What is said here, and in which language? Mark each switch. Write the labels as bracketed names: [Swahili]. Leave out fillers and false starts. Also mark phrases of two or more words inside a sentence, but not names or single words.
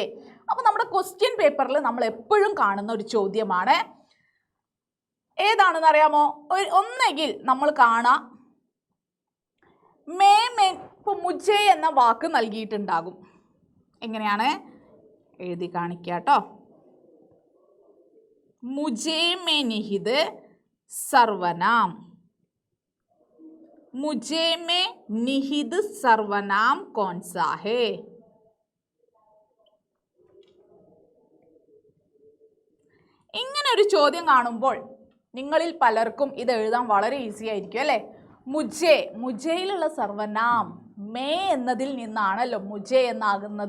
[Malayalam] അപ്പോൾ നമ്മുടെ ക്വസ്റ്റ്യൻ പേപ്പറിൽ നമ്മൾ എപ്പോഴും കാണുന്ന ഒരു ചോദ്യമാണ്, ഏതാണെന്ന് അറിയാമോ? ഒന്നെങ്കിൽ നമ്മൾ കാണാം മേ മേ, ഇപ്പോൾ മുജേ എന്ന വാക്ക് നൽകിയിട്ടുണ്ടാകും. എങ്ങനെയാണ് എഴുതി കാണിക്കുക കേട്ടോ. [Hindi] मुझे में निहित सर्वनाम, मुझे में निहित सर्वनाम कौन सा है? [Malayalam] ഇങ്ങനെ ഒരു ചോദ്യം കാണുമ്പോൾ നിങ്ങളിൽ പലർക്കും ഇത് എഴുതാൻ വളരെ ഈസി ആയിരിക്കും അല്ലേ. മുജയിലുള്ള സർവനാം മേ എന്നതിൽ നിന്നാണല്ലോ മുജേ എന്നാകുന്നത്.